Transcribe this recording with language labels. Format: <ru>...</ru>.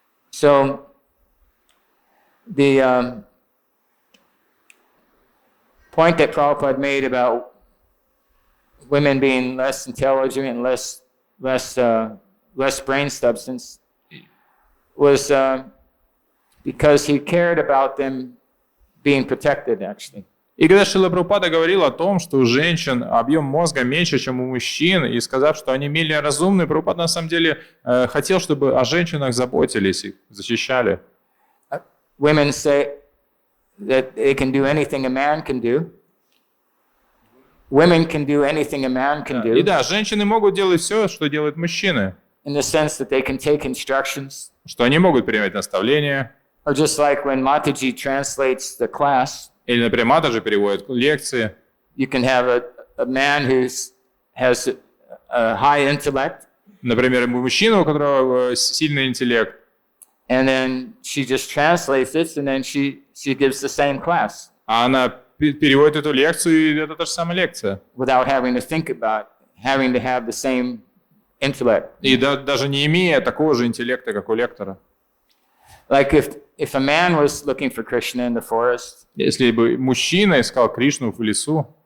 <en>So the point that Prabhupada made about women being less intelligent and less brain substance was because he cared about them being protected, actually.</en> <ru>И когда Шрила Прабхупада говорил о том, что у женщин объем мозга меньше, чем у мужчин, и сказав, что они менее разумны, Прабхупада на самом деле хотел, чтобы о женщинах заботились, их защищали.</ru> <en>Women say that they can do anything a man can do. Women can do anything a man can do.</en> <ru>И да, женщины могут делать все, что делают мужчины.</ru> <en>In the sense that they can take instructions.</en> <ru>Что они могут принимать наставления.</ru> <en>Or just like when Mataji translates the class.</en> <ru>Или, например, Матаджи переводит лекции.</ru> <en>You can have a man who has a high intellect.</en> <ru>Например, мужчина, у которого сильный интеллект.</ru> <en>And then she just translates it, and then she gives the same class.</en> <ru>А она переводит эту лекцию, и это та же самая лекция.</ru> <en>Without having to think about having to have the same intellect.</en> <ru>И даже не имея такого же интеллекта, как у лектора.</ru> <en>Like if a man was looking for Krishna in the forest.</en> <ru>Если бы мужчина искал Кришну в лесу.</ru>